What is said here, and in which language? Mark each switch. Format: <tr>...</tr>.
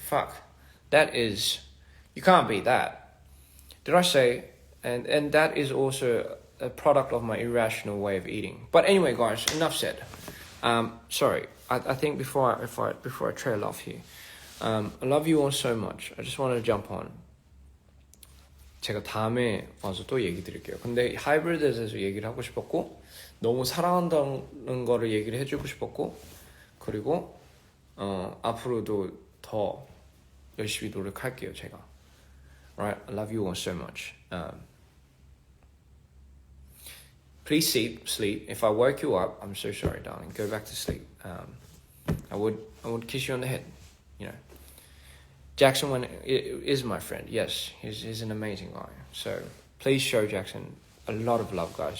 <en>Fuck, you can't beat that. Did I say? And that is also a product of my irrational way of eating. But anyway, guys, enough said. Sorry, I think before I trail off here, I love you all so much. I just wanted to jump on.</en> <ko>제가 다음에 와서 또 얘기 드릴게요. 근데 하이브리드에 대해서 얘기를 하고 싶었고, 너무 사랑한다는 거를 얘기를 해주고 싶었고, 그리고 앞으로도 더 열심히 노력할게요, 제가.</ko> <en>Right, I love you all so much. Please sleep. If I woke you up, I'm so sorry, darling. Go back to sleep. I would kiss you on the head. Jackson is my friend. Yes, he's an amazing guy. So please show Jackson a lot of love, guys.</en>